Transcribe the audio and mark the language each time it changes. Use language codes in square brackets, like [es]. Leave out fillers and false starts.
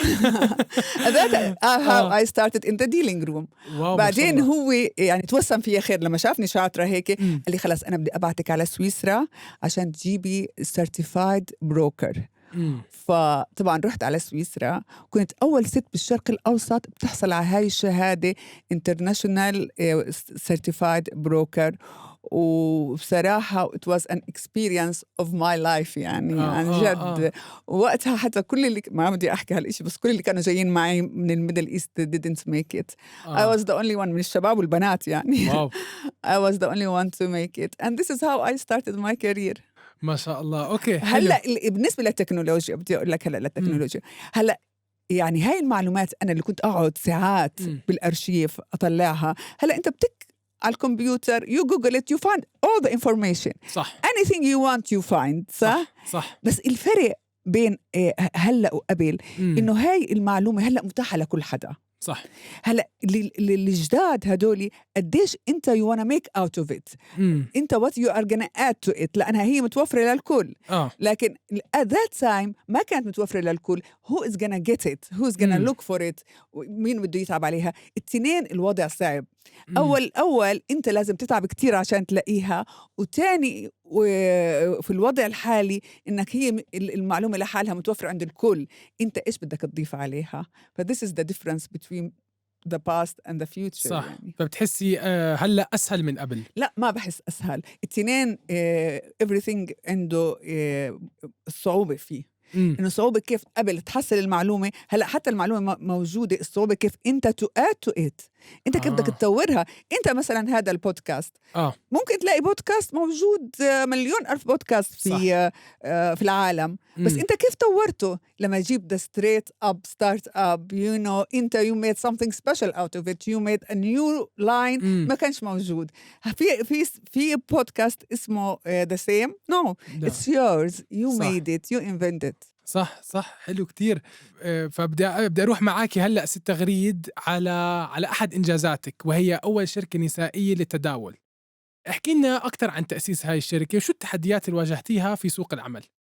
[en] that how I started in the dealing room. [ar] بعدين هو يعني توسم فيا خير لما شافني شاطره هيك قال لي خلاص انا بدي ابعتك على سويسرا عشان تجيبي certified broker. فطبعا رحت على سويسرا، كنت أول ست بالشرق الأوسط بتحصل على هاي الشهادة International Certified Broker. وبصراحة it was an experience of my life يعني عن جد. وقتها حتى كل اللي ما بدي أحكي هالإشي، بس كل اللي كانوا جايين معي من الميدل إيست didn't make it. [en] I was the only one من الشباب والبنات يعني. I was the only one to make it, and this is how I started my career. [ar] ما شاء الله. أوكي. هلأ بالنسبة للتكنولوجيا بدي أقول لك هلأ للتكنولوجيا هلأ يعني هاي المعلومات أنا اللي كنت أقعد ساعات بالأرشيف أطلعها، هلأ أنت على الكمبيوتر you google it you find all the information. صح. [en] anything you want you find. [ar] صح. بس الفرق بين هلأ وقبل إنه هاي المعلومة هلأ متاحة لكل حدا. صح. هلا الجداد هدولي قديش انت you wanna make out of it. [en] انت what you are gonna add to it، لانها هي متوفره للكل. [ar] لكن at that time ما كانت متوفره للكل. [en] who is gonna get it, who is gonna look for it، مين بده يتعب عليها؟ التنين الوضع صعب. [ar] أول أنت لازم تتعب كتير عشان تلاقيها، وتاني في الوضع الحالي إنك هي المعلومة لحالها متوفرة عند الكل، أنت إيش بدك تضيف عليها؟ this is the difference between the past and the future. صح. يعني. فبتحسي هلأ أسهل من قبل؟ لا ما بحس أسهل. التنين everything عنده الصعوبة فيه. إنه صعوبة كيف قبل تحصل المعلومة، هلأ حتى المعلومة موجودة، الصعوبة كيف أنت to add to it، أنت كيف بدك تطورها. أنت مثلا هذا البودكاست ممكن تلاقي بودكاست موجود مليون ألف بودكاست في العالم، بس أنت كيف طورته لما جيب the straight up start up you know أنت you made something special out of it, you made a new line ما كانش موجود. [en] في بودكاست اسمه the same no it's yours you made it you invented. [ar] صح حلو كتير. فبدي أروح معاكي هلأ ست غريد على أحد إنجازاتك، وهي أول شركة نسائية للتداول. احكي لنا أكتر عن تأسيس هاي الشركة وشو التحديات اللي واجهتيها في سوق العمل.